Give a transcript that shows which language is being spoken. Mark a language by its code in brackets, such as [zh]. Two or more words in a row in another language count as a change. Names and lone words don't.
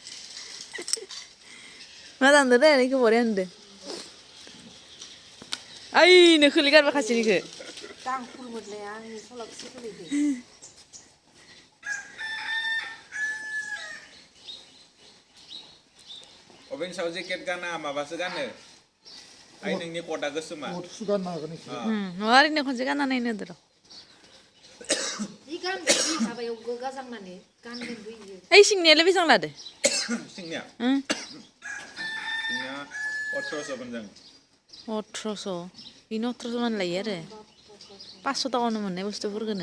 [brx] मोजां नुदो दे इखो बरिया नुदो ओइनो खोलि गारबाय खासेनिखो दां खुरमोदलाय आंनि सलाखौसो खोलैदो. अबेन साव जेकेट गाना माबासो गानो आइ नोंनि कटा गोसोमा [hi] वो तो सुगार ना करने से [brx] ओरैनो खनसे गानना नायनो होदो र' इ गान इ माबायाव गोगाजांनानै गानगोन बैयो. ओइ सिंनियालाय बेसेबां लादो सिंनिया ओं सिंनिया 1800 मोनजां 1800 बेनो 1800 मान लायो आरो 500 टाकावनो मोननाय बुस्थुफोरखौनो